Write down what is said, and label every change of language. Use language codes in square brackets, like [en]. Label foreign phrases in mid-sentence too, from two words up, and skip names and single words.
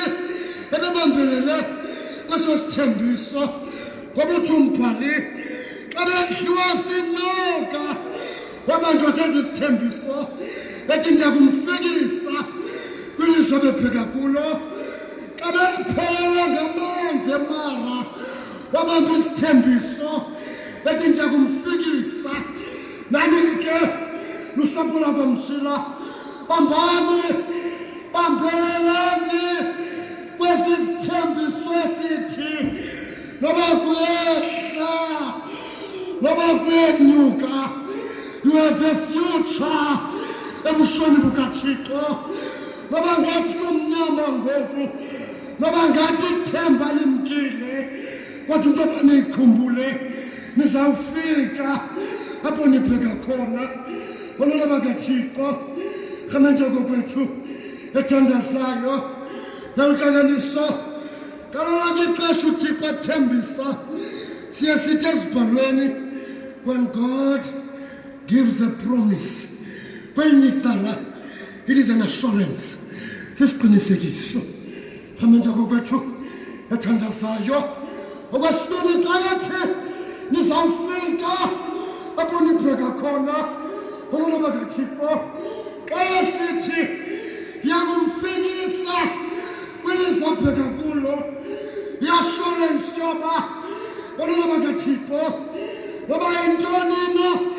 [xh] ebebambelele kweso sithembiso ngoba uthi umbhali xa bedliwa sinyoka wabanjwa sezi sithembiso ethi ndiyakumfikisa kwilizwe ebebheka kulo xa bephelelwe ngamanzi emara wabamba isithembiso ethi ndiyakumfikisa nani ke lusapho lwakwamjila bambani bambelelani kwesi sithembiso esithi noba kuyehla noba kuyenyuka [en] you have a future [xh] ebusweni bukathixo noba ngathi kumnyama ngoku noba ngathi ithemba limkile kodwa into abaniyikhumbule nizawufika apho nibheka khona olona bakathixo rhamenza kokwethu ethandazayo nawuhlanganiso kalolonke ixesha uthixo athembisa siye sithi ezibhalweni [en] when God gives a promise [xh] kwelinye icala [en] it is an assurance [xh] sisiqinisekiso rhamenza kokwethu ethandazayo okwesibini xa yathi nizawufika apho nibheka khona olona bakathixo xa yasithi ndiyakumfikisa kwilizwe abheka kulo i-assurance yoba olona bakathixo noba yintoni na